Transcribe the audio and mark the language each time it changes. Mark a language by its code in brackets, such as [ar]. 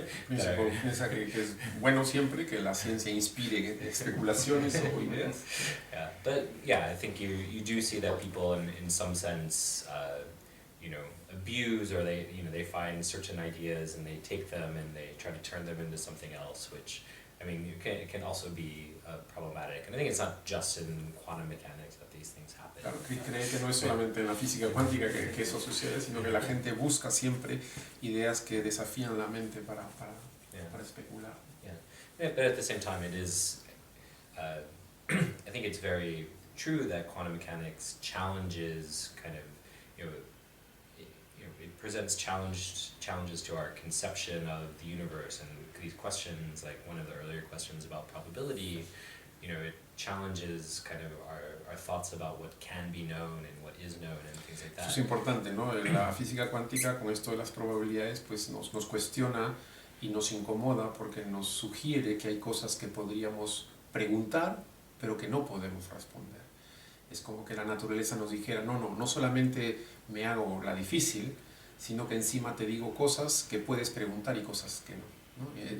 [es] Piensa que es bueno siempre que la ciencia inspire especulaciones o ideas. [en] Yeah, but yeah, I think you do see that people in some sense, abuse or they find certain ideas and they take them and they try to turn them into something else, which, I mean, it can also be problematic. And I think it's not just in quantum mechanics that these things happen. [es] Claro, que cree que no es solamente en la física cuántica que eso sucede, sino que la gente busca siempre ideas que desafían la mente para especular. [en] Yeah, but at the same time, it is, I think it's very true that quantum mechanics challenges kind of, it presents challenges to our conception of the universe and these questions, like one of the earlier questions about probability, it challenges kind of our thoughts about what can be known and what is known and things like that. [es] Eso es importante, ¿no? La física cuántica, con esto de las probabilidades, pues nos cuestiona y nos incomoda porque nos sugiere que hay cosas que podríamos preguntar, pero que no podemos responder. Es como que la naturaleza nos dijera, no solamente me hago la difícil, sino que encima te digo cosas que puedes preguntar y cosas que no, ¿no?